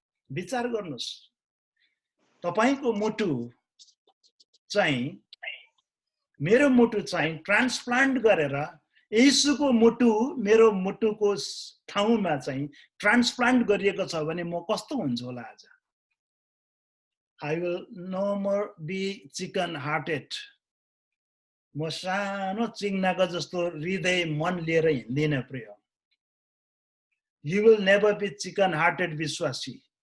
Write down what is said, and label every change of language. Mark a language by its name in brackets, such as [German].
[Nepali] विचार गर्नुहोस्, तपाईको मुटु चाहिँ, मेरो मुटु चाहिँ ट्रान्सप्लान्ट गरेर येशूको मुटु मेरो मुटुको ठाउँमा चाहिँ ट्रान्सप्लान्ट गरिएको छ भने म कस्तो हुन्छु होला आज। [English] I will no more be chicken hearted. [Nepali] म सानो चिङ्नाको जस्तो हृदय मन लिएर हिँड्दिनँ। [English] प्रिय, you will never be chicken hearted विश्वासी।